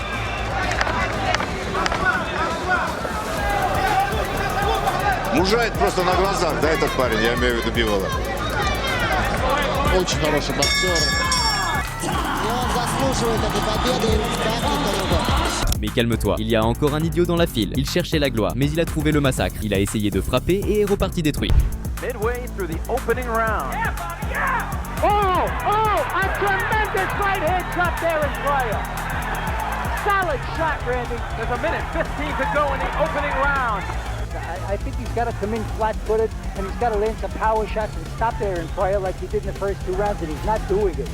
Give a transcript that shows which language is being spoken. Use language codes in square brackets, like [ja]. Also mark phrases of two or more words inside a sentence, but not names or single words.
[ru] Мужает просто на глазах, да, этот парень, я имею в виду Бивола. Очень хороший боксер. И он заслуживает этой победы, как и другого. [fr] Mais calme-toi, il y a encore un idiot dans la file. Il cherchait la gloire, mais il a trouvé le massacre. Il a essayé de frapper et est reparti détruit. [en] Midway through the opening round. Oh, a tremendous right hand shot there in Pryor. Solid shot, Randy. There's a minute 15 to go in the opening round. I think he's got to come in flat-footed, and he's got to land some power shots and stop Aaron Pryor like he did in the first 2 rounds, and he's not doing it.